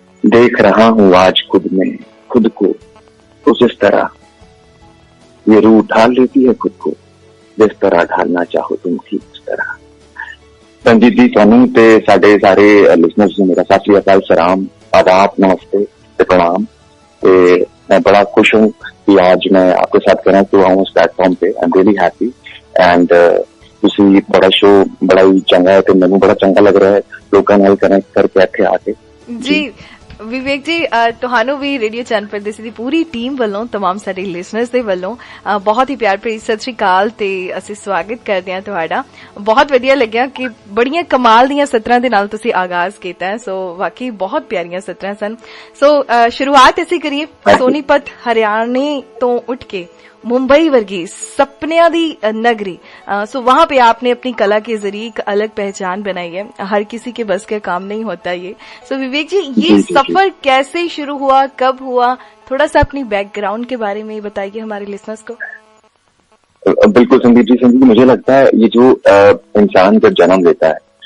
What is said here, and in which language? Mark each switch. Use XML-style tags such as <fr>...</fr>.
<hi>देख रहा हूँ आज खुद में खुद को कुछ इस तरह, ये रूह ढाल लेती है खुद को जिस तरह ढालना चाहो तुम ठीक उस तरह।</hi> <pa>संजीत जी ਤੁਹਾਨੂੰ ਤੇ ਸਾਡੇ ਸਾਰੇ ਲਿਸਨਰਸ ਨੂੰ</pa> <hi>मेरा सत श्री अकाल,</hi> <pa>सलाम, आदाब, नमस्ते ਤੇ प्रणाम।</pa> <hi>ਤੇ मैं बड़ा खुश हूँ कि आज मैं आपके साथ कहना हुआ हूँ इस प्लेटफॉर्म पे।</hi> <en>I am really happy and</en> <pa>ਤੁਸੀਂ ਬੜਾ ਸ਼ੋ ਬੜਾ ਹੀ ਚੰਗਾ ਹੈ ਤੇ ਮੈਨੂੰ ਬੜਾ ਚੰਗਾ ਲੱਗ ਰਿਹਾ ਹੈ ਲੋਕਾਂ ਨਾਲ ਕਨੈਕਟ ਕਰਕੇ ਇੱਥੇ ਆ ਕੇ। ਜੀ ਵਿਵੇਕ ਜੀ, ਤੁਹਾਨੂੰ ਵੀ ਰੇਡੀਓ ਚੰਨ ਪਰਦੇਸੀ ਦੀ ਪੂਰੀ ਟੀਮ ਵੱਲੋਂ, तमाम ਸਾਡੇ ਲਿਸਨਰਸ ਦੇ ਵੱਲੋਂ ਬਹੁਤ ਹੀ ਪਿਆਰ ਭਰੀ ਸਤਿ ਸ਼੍ਰੀ ਅਕਾਲ ਤੇ ਅਸੀਂ ਸਵਾਗਤ ਕਰਦੇ ਹਾਂ ਤੁਹਾਡਾ। ਬਹੁਤ ਵਧੀਆ ਲੱਗਿਆ ਕਿ ਬੜੀਆਂ ਕਮਾਲ ਦੀਆਂ ਸਤਰਾਂ ਦੇ ਨਾਲ ਤੁਸੀਂ ਆਗਾਜ਼ ਕੀਤਾ ਹੈ। ਸੋ ਵਾਕਈ ਬਹੁਤ ਪਿਆਰੀਆਂ ਸਤਰਾਂ ਸਨ। ਸੋ ਸ਼ੁਰੂਆਤ ਅਸੀਂ ਕਰੀਏ ਸੋਨੀਪਤ हरियाणा ਤੋਂ ਉੱਠ ਕੇ मुंबई वर्गी सपनिया दी नगरी।</pa> <hi>सो वहां पे आपने अपनी कला के जरिए एक अलग पहचान बनाई है। हर किसी के बस का काम नहीं होता ये। सो विवेक जी, ये सफर कैसे शुरू हुआ, कब हुआ, थोड़ा सा अपनी बैकग्राउंड के बारे में बताइए हमारे लिसनर्स को। बिल्कुल संदीप जी, मुझे लगता है ये जो इंसान जब जन्म लेता है</hi>